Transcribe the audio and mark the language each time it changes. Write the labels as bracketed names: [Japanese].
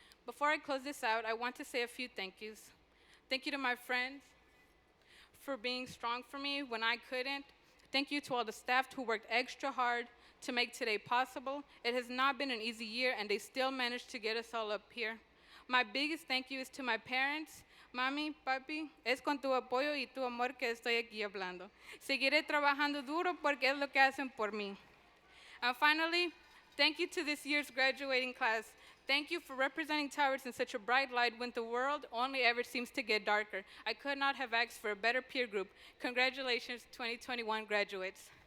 [English] Before I close this out, I want to say a few thank yous. Thank you to my friends for being strong for me when I couldn't. Thank you to all the staff who worked extra hard to make today possible. It has not been an easy year, and they still managed to get us all up here. My biggest thank you is to my parents. [Spanish] Mami, papi, es con tu apoyo y tu amor que estoy aquí hablando. Seguiré trabajando duro porque es lo que hacen por mí. [English] And finally, thank you to this year's graduating class. Thank you for representing Towers in such a bright light when the world only ever seems to get darker. I could not have asked for a better peer group. Congratulations, 2021 graduates.